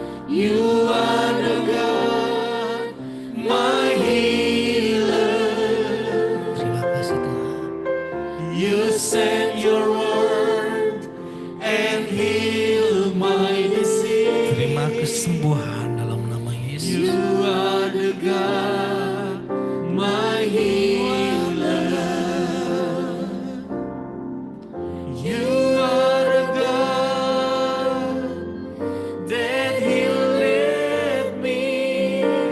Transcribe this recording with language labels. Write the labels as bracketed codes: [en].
[en] You are the God, my healer. [id] Terima kasih Tuhan. [en] You sent your word and heal my disease. [id] Terima kesembuhan dalam nama Yesus. [en] You are the God, my healer. You are the God that healed me.